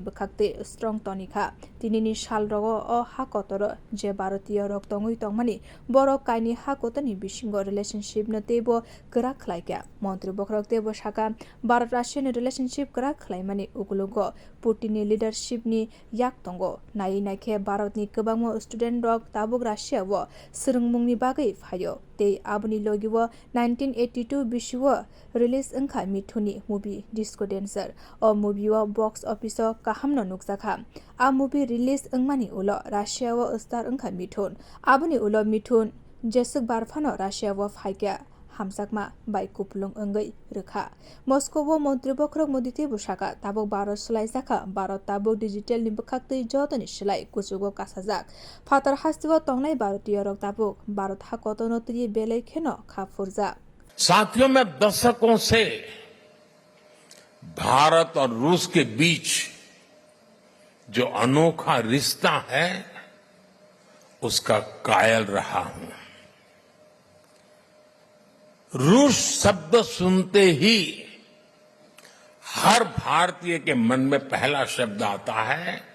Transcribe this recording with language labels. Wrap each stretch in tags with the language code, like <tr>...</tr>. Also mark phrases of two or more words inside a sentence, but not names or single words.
<trp>bkhakte strong tonikha tinini salrogo o hakotoro je Bharatiya rok tongui tongmani borok kaini hakotoni bisingo relationship no tebo kra khlaika mantri bokrok tebo saka Bharat Russia ni relationship kra khlaimani ukulugo Putin ni leadership ni yak tongo nai naikhe Bharat ni kwbangma student rok tabuk Russia wo swrungmungni bagai phayo tei aboni logiwo 1982 bisiwo release wngkha Mithuni movie Disco Dancer o movie o</trp> <en>box office</en> <trp>o kaham no nuksakha a movie release wngmani ulo Russia wo star wngkha Mithun aboni ulo Mithun jesuk barphano Russia wo phaikya hamsakma bai kupulung ongoi rwkha Moscow wo mantri bokrok Modi tei busaka tabuk Bharat sulaijaka Bharat tabuk digital ni bkhaktui jotoni slai kuchugo kasajak phatar hastio tongnai Bharatiya rok tabuk Bharat hakotono tui belai kheno khapurjak</trp> <hi>साथियों मैं दशकों से भारत और रूस के बीच जो अनोखा रिश्ता है उसका कायल रहा हूं रूस शब्द सुनते ही हर भारतीय के मन में पहला शब्द आता है</hi>